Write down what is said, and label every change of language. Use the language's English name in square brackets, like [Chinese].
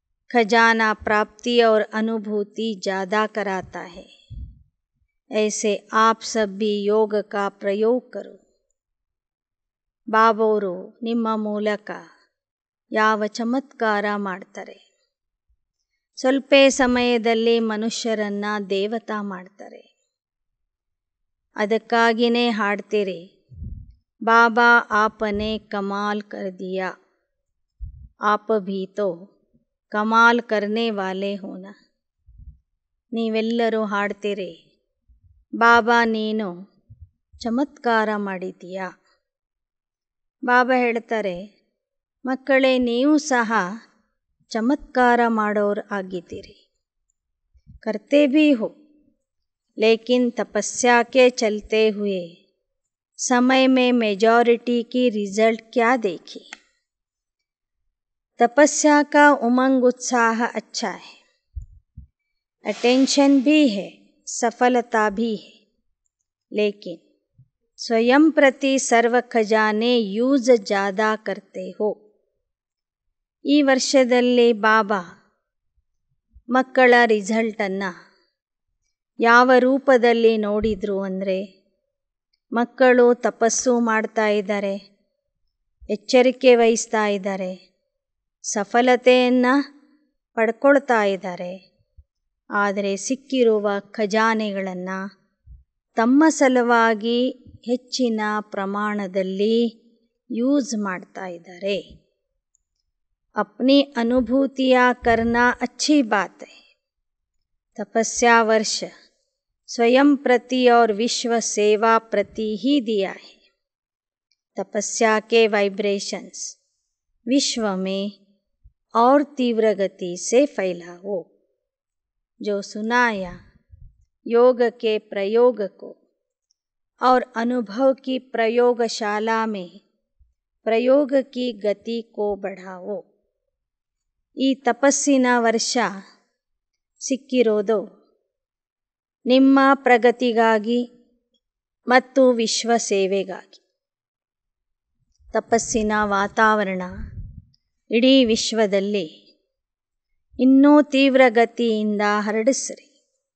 [Hindi] खजाना प्राप्ति और अनुभूति ज़्यादा कराता है. ऐसे आप सब भी योग का प्रयोग करो. [Kannada] ಬಾಬೋರು ನಿಮ್ಮ ಮೂಲಕ ಯಾವ ಚಮತ್ಕಾರ ಮಾಡ್ತಾರೆ. ಸ್ವಲ್ಪ ಸಮಯದಲ್ಲಿ ಮನುಷ್ಯರನ್ನು ದೇವತಾ ಮಾಡ್ತಾರೆ. ಅದಕ್ಕಾಗಿಯೇ ಹಾಡ್ತೀರಿ, [Hindi] ಬಾಬಾ ಆಪನೆ ಕಮಾಲ್ ಕರ್ ದಿಯಾ, ಆಪ ಭೀ ತೋ ಕಮಾಲ್ ಕರ್ನೆ ವಾಲೆ ಹೋನ. [Kannada] ನೀವೆಲ್ಲರೂ ಹಾಡ್ತೀರಿ, ಬಾಬಾ ನೀನು ಚಮತ್ಕಾರ ಮಾಡಿದ್ದೀಯಾ. ಬಾಬಾ ಹೇಳ್ತಾರೆ, ಮಕ್ಕಳೇ ನೀವು ಸಹ ಚಮತ್ಕಾರ ಮಾಡೋರು ಆಗಿದ್ದೀರಿ. [Hindi] करते भी हो, लेकिन तपस्या के चलते हुए समय में मेजॉरिटी की रिजल्ट क्या देखी. तपस्या का उमंग उत्साह अच्छा है, अटेंशन भी है, सफलता भी है, लेकिन स्वयं प्रति सर्व खजाने ಯೂಸ್ ज़्यादा करते हो. [Kannada] ಈ ವರ್ಷದಲ್ಲಿ ಬಾಬಾ ಮಕ್ಕಳ ರಿಸಲ್ಟನ್ನು ಯಾವ ರೂಪದಲ್ಲಿ ನೋಡಿದರು ಅಂದರೆ, ಮಕ್ಕಳು ತಪಸ್ಸು ಮಾಡ್ತಾ ಇದ್ದಾರೆ, ಎಚ್ಚರಿಕೆ ವಹಿಸ್ತಾ ಇದ್ದಾರೆ, ಸಫಲತೆಯನ್ನು ಪಡ್ಕೊಳ್ತಾ ಇದ್ದಾರೆ. ಆದರೆ ಸಿಕ್ಕಿರುವ ಖಜಾನೆಗಳನ್ನು ತಮ್ಮ ಸಲುವಾಗಿ ಹೆಚ್ಚಿನ ಪ್ರಮಾಣದಲ್ಲಿ ಯೂಸ್ ಮಾಡ್ತಾ ಇದ್ದಾರೆ. [Hindi] अपनी अनुभूतियाँ करना अच्छी बात है. तपस्या वर्ष स्वयं प्रति और विश्व सेवा प्रति ही दिया है. तपस्या के वाइब्रेशंस विश्व में और तीव्र गति से फैला हो. जो सुनाया योग के प्रयोग को और अनुभव की प्रयोगशाला में प्रयोग की गति को बढ़ाओ. [Kannada] ಈ ತಪಸ್ಸಿನ ವರ್ಷ ಸಿಕ್ಕಿರೋದು ನಿಮ್ಮ ಪ್ರಗತಿಗಾಗಿ ಮತ್ತು ವಿಶ್ವ ಸೇವೆಗಾಗಿ. ತಪಸ್ಸಿನ ವಾತಾವರಣ ಇಡೀ ವಿಶ್ವದಲ್ಲಿ ಇನ್ನೂ ತೀವ್ರ ಗತಿಯಿಂದ ಹರಡಿಸ್ರಿ.